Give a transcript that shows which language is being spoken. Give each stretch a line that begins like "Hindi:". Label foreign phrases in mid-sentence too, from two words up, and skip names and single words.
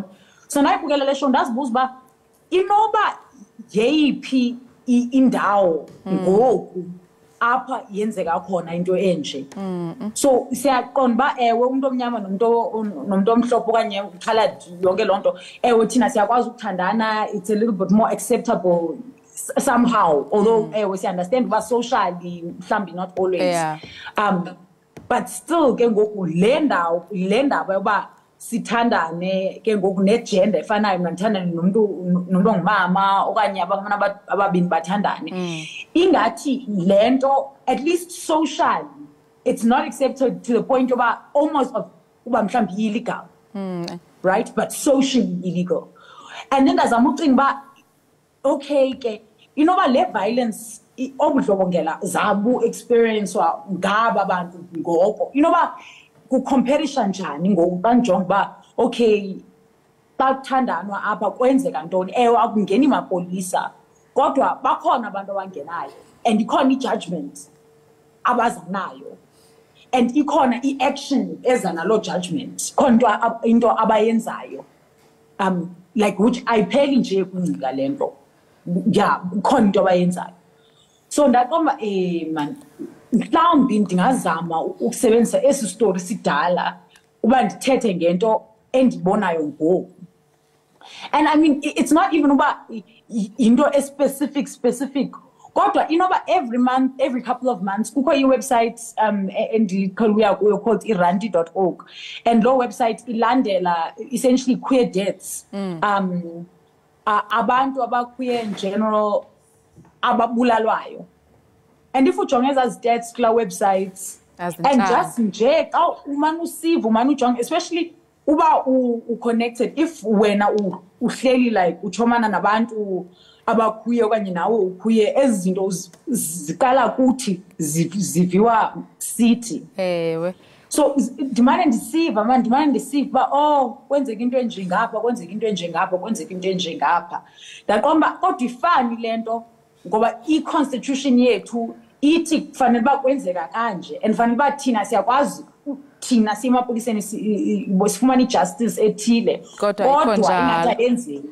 Xhosa: So ndayibukela le show ndazibuza uba inoba yeyiphi indawo ngoku apha yenzeka khona into enje. So siyaqonda uba ewe umuntu omnyama nomuntu omhlophe okanye ukhaladi yonke loo nto ewe thina siyakwazi ukuthandana,
English: it's a little bit more acceptable somehow, although
Xhosa: ewe siunderstand uba
English: socially mhlawumbi not always. But still
Xhosa: ke ngoku le ndaba yoba sithandane ke ngoku negender efanayo mandithandane nomuntu ongumama okanye ababini bathandane ingathi lento
English: at least socially it's not accepted to the point
Xhosa: yoba almost uba mhlawumbi
English: illegal, right, but socially illegal. And then
Xhosa: ndazama ucinga uba okay ke inoba le violence obudlobongela zabu experience wa ngaba abantu ngoko inoba kucomparisha njani ngoku kanjonga uba okay xa kuthandanwa apha kwenzeka ntoni ewe akungeni mapolisa kodwa bakhona abantu abangenayo and ikhona i-judgment abaza nayo and ikhona i-action eza naloo judgment khona into abayenzayo
English: like which
Xhosa: ayipheli nje kungcika le nto ya khona into abayenzayo. So ndaqomba man mhlawumbi ndingazama ukusebenzisa esi story sidala uba ndithethe ngento endibonayo ngoku.
English: And I mean it's not even
Xhosa: uba into
English: specific
Xhosa: kodwa inoba
English: every couple of months
Xhosa: kukho i-website endikhuluya kuyo
English: called iranti.org and lo website ilandela essentially queer deaths
Xhosa: abantu abaqueer
English: in general ababulalwayo. And if
Xhosa: ujonge ezazi deaths kula websites
English: and just
Xhosa: nje xa umane usiva umane ujonge especially uba connected if wena uhleli like uchomana nabantu abaqueer okanye nawe uqueer ezi zinto ziqala kuthi ziviwa city ewe. So ndimane ndisiva uba kwenzeka into enje ngapha kwenzeka into enje ngapha kwenzeka into enje ngapha ndaqomba kodwa ifani le nto ngoba i-constitution yethu ithi kufanele uba kwenzeka kanje and fanele uba thina siyakwazi thina siyemapoliseni sifumane i-justice ethile kodwa ingathi ayenzeki